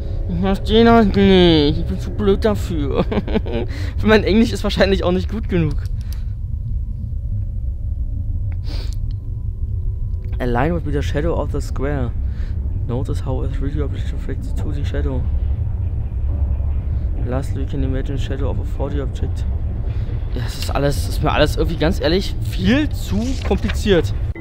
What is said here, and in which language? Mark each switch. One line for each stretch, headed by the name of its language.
German: Ich verstehe das nicht. Ich bin zu blöd dafür. Mein Englisch ist wahrscheinlich auch nicht gut genug.
English: A line would be the shadow of the square. Notice how a 3D object reflects to the shadow. Lastly, we can imagine the shadow of a 4D object.
German: Ja, das ist mir alles irgendwie ganz ehrlich viel zu kompliziert.